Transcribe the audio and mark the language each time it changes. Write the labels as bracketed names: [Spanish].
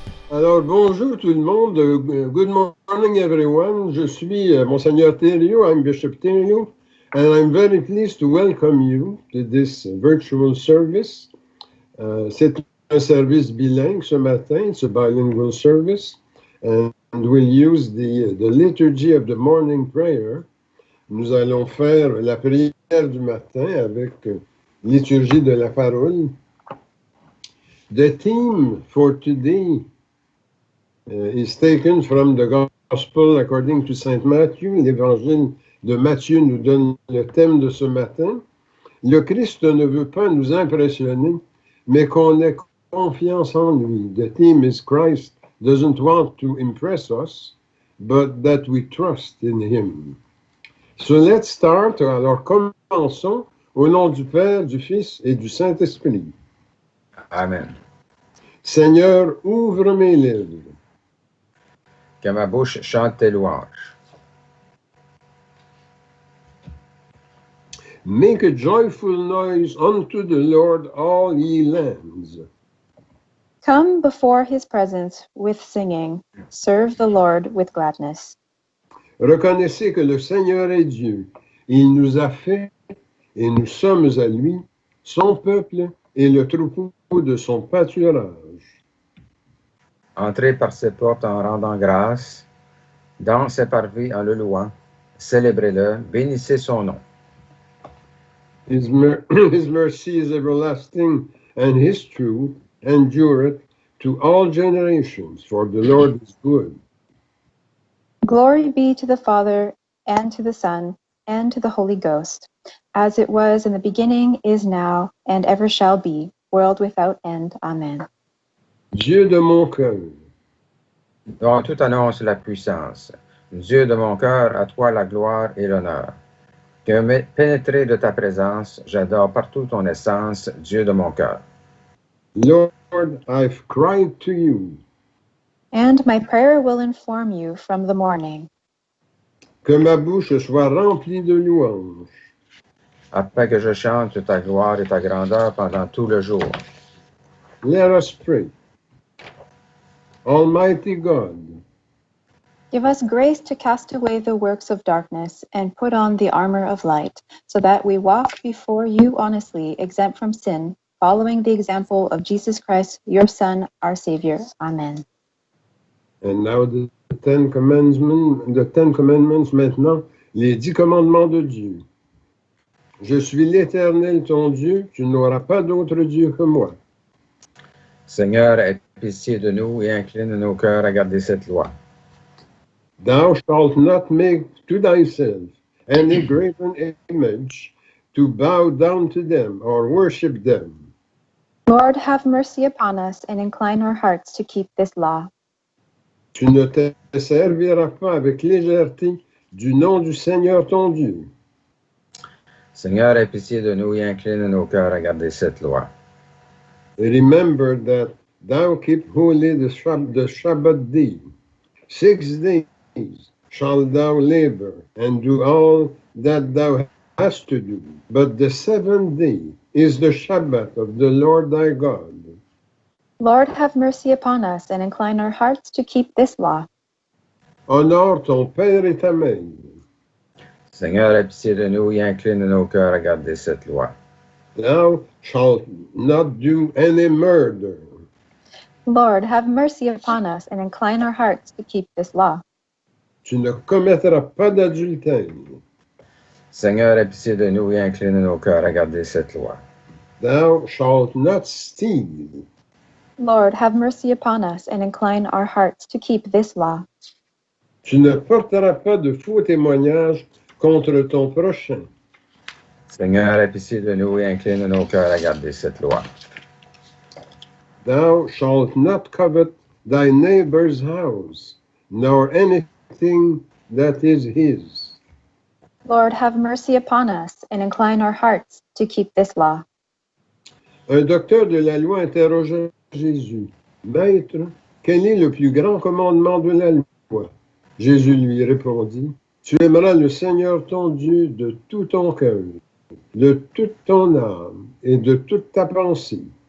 [French] Alors, bonjour tout le monde. [English] Good morning, everyone. [French] Je suis Monseigneur Thériault. [English] I'm Bishop Thériault, and I'm very pleased to welcome you to this virtual service. [French] C'est un service bilingue ce matin. [English] It's a bilingual service, and we'll use the liturgy of the morning prayer. [French] Nous allons faire la prière du matin avec liturgie de la parole. [English] The theme for today is taken from the Gospel according to Saint Matthew. [French] L'Évangile de Matthieu nous donne le thème de ce matin. Le Christ ne veut pas nous impressionner, mais qu'on ait confiance en lui. [English] The theme is Christ doesn't want to impress us, but that we trust in him. So let's start. [French] Alors commençons au nom du Père, du Fils et du Saint-Esprit. Amen. Seigneur, ouvre mes lèvres. Que ma bouche chante tes louanges. [English] Make a joyful noise unto the Lord, all ye lands. Come before his presence with singing. Serve the Lord with gladness. [French] Reconnaissez que le Seigneur est Dieu. Il nous a fait et nous sommes à lui, son peuple et le troupeau de son pâturage. Entrez par ses portes en rendant grâce, dans ses parvis en le louant, célébrez-le, bénissez son nom. [English] His mercy is everlasting, and his truth endureth to all generations, for the Lord is good. Glory be to the Father, and to the Son, and to the Holy Ghost, as it was in the beginning, is now, and ever shall be, world without end. Amen. [French] Dieu de mon cœur, Dont tout annonce la puissance. Dieu de mon cœur, à toi la gloire et l'honneur. Que pénétré de ta présence, j'adore partout ton essence, Dieu de mon cœur. [English] Lord, I've cried to you. And my prayer will inform you from the morning. [French] Que ma bouche soit remplie de louanges. Afin que je chante ta gloire et ta grandeur pendant tout le jour. [English] Let us pray. Almighty God, Give us grace to cast away the works of darkness and put on the armor of light, so that we walk before you honestly, exempt from sin, following the example of Jesus Christ, your Son, our Savior. Amen. and now the Ten Commandments [French] maintenant, les 10 commandements de Dieu. Je suis l'Éternel ton Dieu, tu n'auras pas d'autre Dieu que moi. Seigneur, aie pitié de nous et incline nos cœurs à garder cette loi. [English] Thou shalt not make to thyself any graven image to bow down to them or worship them. Lord, have mercy upon us and incline our hearts to keep this law. [French] Tu ne te serviras pas avec légèreté du nom du Seigneur ton Dieu. Seigneur, aie pitié de nous et incline nos cœurs à garder cette loi. [English] Remember that thou keep holy the Shabbat day. 6 days shalt thou labor and do all that thou hast to do. But the 7th day is the Shabbat of the Lord thy God. Lord, have mercy upon us and incline our hearts to keep this law. [French] Honore ton père et ta mère. Seigneur, aie pitié de nous et incline nos cœurs à garder cette loi. [English] Thou shalt not do any murder. Lord, have mercy upon us and incline our hearts to keep this law. [French] Tu ne commettras pas d'adultère. Seigneur, aie pitié de nous et incline nos cœurs à garder cette loi. [English] Thou shalt not steal. Lord, have mercy upon us and incline our hearts to keep this law. [French] Tu ne porteras pas de faux témoignages contre ton prochain. Seigneur, aie pitié de nous et incline nos cœurs à garder cette loi. [English] Thou shalt not covet thy neighbor's house, nor anything that is his. Lord, have mercy upon us and incline our hearts to keep this law. [French] Un docteur de la loi interrogea Jésus. Maître, quel est le plus grand commandement de la loi? Jésus lui répondit, tu aimeras le Seigneur ton Dieu de tout ton cœur, de toute ton âme et de toute ta pensée.